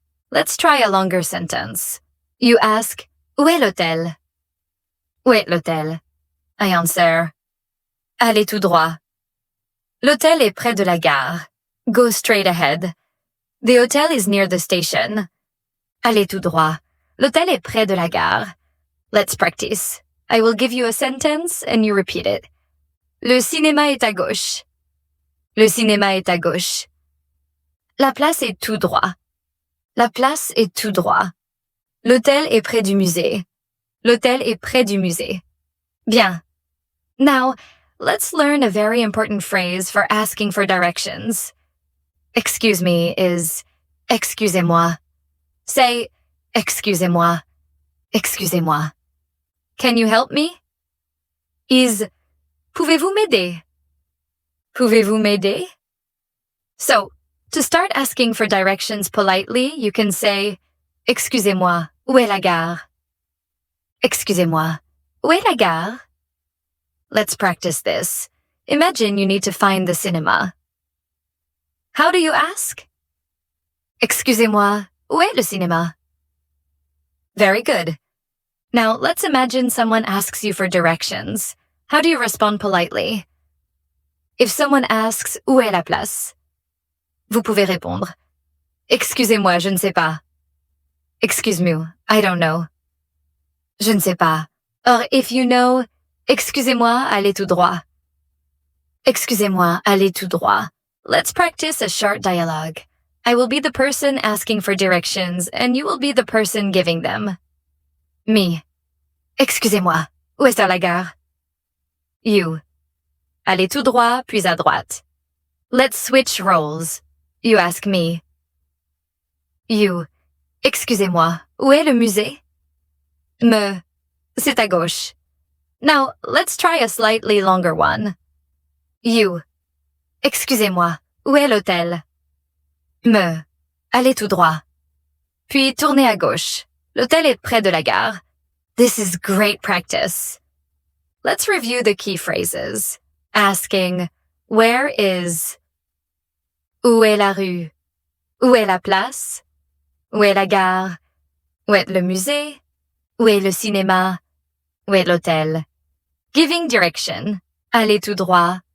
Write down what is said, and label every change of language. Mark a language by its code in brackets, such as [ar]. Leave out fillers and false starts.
[en] Let's try a longer sentence. You ask, [fr] où est l'hôtel? Où est l'hôtel? [en] I answer, [fr] allez tout droit. L'hôtel est près de la gare. [en] Go straight ahead. The hotel is near the station. [fr] Allez tout droit. L'hôtel est près de la gare. [en] Let's practice. I will give you a sentence and you repeat it. [fr] Le cinéma est à gauche. Le cinéma est à gauche. La place est tout droit. La place est tout droit. L'hôtel est près du musée. L'hôtel est près du musée. Bien. [en] Now, let's learn a very important phrase for asking for directions. Excuse me is [fr] excusez-moi. Say excusez-moi. Excusez-moi. [en] Can you help me? Is [fr] pouvez-vous m'aider? Pouvez-vous m'aider? [en] So, to start asking for directions politely, you can say, [fr] excusez-moi, où est la gare? Excusez-moi, où est la gare? [en] Let's practice this. Imagine you need to find the cinema. How do you ask? [fr] Excusez-moi, où est le cinéma? [en] Very good. Now, let's imagine someone asks you for directions. How do you respond politely? If someone asks, [fr] où est la place? Vous pouvez répondre, excusez-moi, je ne sais pas. [en] Excuse me, I don't know. [fr] Je ne sais pas. Or, if you know, excusez-moi, allez tout droit. Excusez-moi, allez tout droit. [en] Let's practice a short dialogue. I will be the person asking for directions, and you will be the person giving them. Me. [fr] Excusez-moi, où est la gare? [en] You. [fr] Allez tout droit, puis à droite. [en] Let's switch roles. You ask me. You. [fr] Excusez-moi, où est le musée? [en] Me. [fr] C'est à gauche. [en] Now, let's try a slightly longer one. You. [fr] Excusez-moi, où est l'hôtel? [en] Me. [fr] Allez tout droit. Puis tournez à gauche. L'hôtel est près de la gare. [en] This is great practice. Let's review the key phrases. Asking, where is? [fr] Où est la rue? Où est la place? Où est la gare? Où est le musée? Où est le cinéma? Où est l'hôtel? [en] Giving direction. [fr] Allez tout droit.